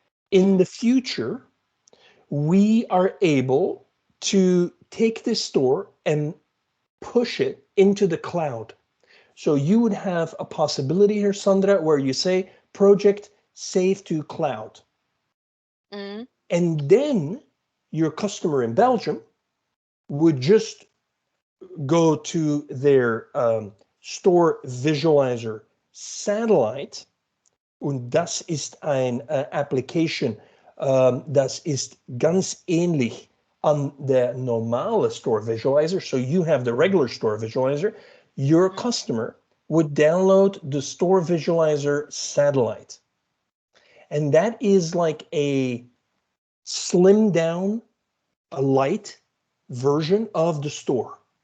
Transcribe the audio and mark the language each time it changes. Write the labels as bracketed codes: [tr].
[en] In the future, we are able to take this store and push it into the cloud. So you would have a possibility here, Sandra, where you say project save to cloud. Mm. And then your customer in Belgium would just go to their Store Visualizer Satellite, [de] und das ist ein Application, das ist ganz ähnlich an der normale Store Visualizer. [en] So you have the regular Store Visualizer. Your customer would download the Store Visualizer Satellite. And that is like a slimmed down, a light version of the store.